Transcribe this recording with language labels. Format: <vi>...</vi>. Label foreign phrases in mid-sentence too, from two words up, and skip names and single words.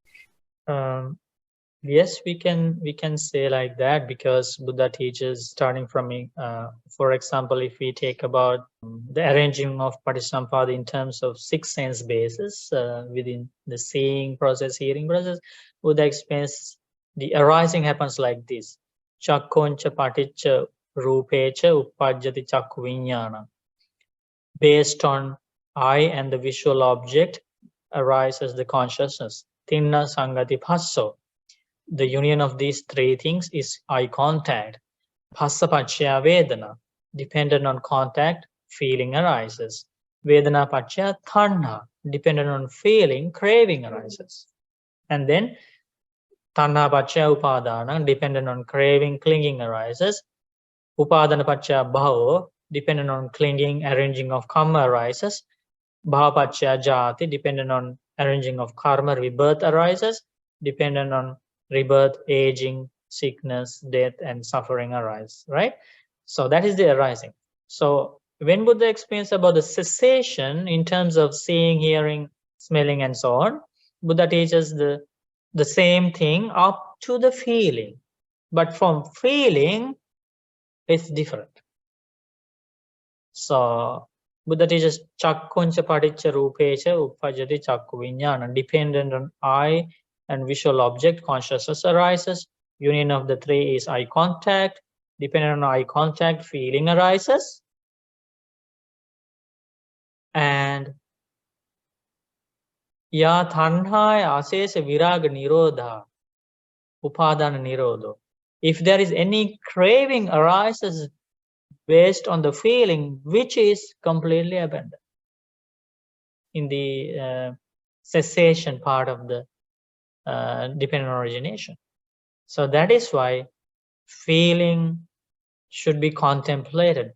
<en>Yes, we can say like that, because Buddha teaches starting from, for example, if we take about the arranging of Patisampada in terms of 6 sense bases within the seeing process, hearing process, Buddha explains the arising happens like this.</en> <pi>Chakkoncha paticca rupecha uppajjati chakku viññāna.</pi> <en>Based on eye and the visual object arises the consciousness.</en> <pi>Tinna sangati phasso.</pi> <en>The union of these 3 things is eye contact.</en> <pi>Phassa paccaya vedana.</pi> <en>Dependent on contact, feeling arises.</en> <pi>Vedana paccaya tanha.</pi> <en>Dependent on feeling, craving arises. And then</en> <pi>tanha paccaya upadana.</pi> <en>Dependent on craving, clinging arises.</en> <pi>Upadana paccaya bhava.</pi> <en>Dependent on clinging, arranging of karma arises.</en> <pi>Bhava paccaya jati.</pi> <en>Dependent on arranging of karma, rebirth arises. Dependent on rebirth, aging, sickness, death, and suffering arise, right? So that is the arising. So when Buddha explains about the cessation in terms of seeing, hearing, smelling, and so on, Buddha teaches the same thing up to the feeling. But from feeling, it's different. So Buddha teaches</en> <pi>chakkuncha paticca rupecha uppajjati chakku viññāna.</pi> <en>Dependent on eye and visual object, consciousness arises. Union of the 3 is eye contact. Dependent on eye contact, feeling arises.</en> <pi>And ya tanhaya asesa viraga nirodha upadana nirodho.</pi> <en>If there is any craving arises based on the feeling, which is completely abandoned in the cessation part of the dependent origination. So that is why feeling should be contemplated.</en>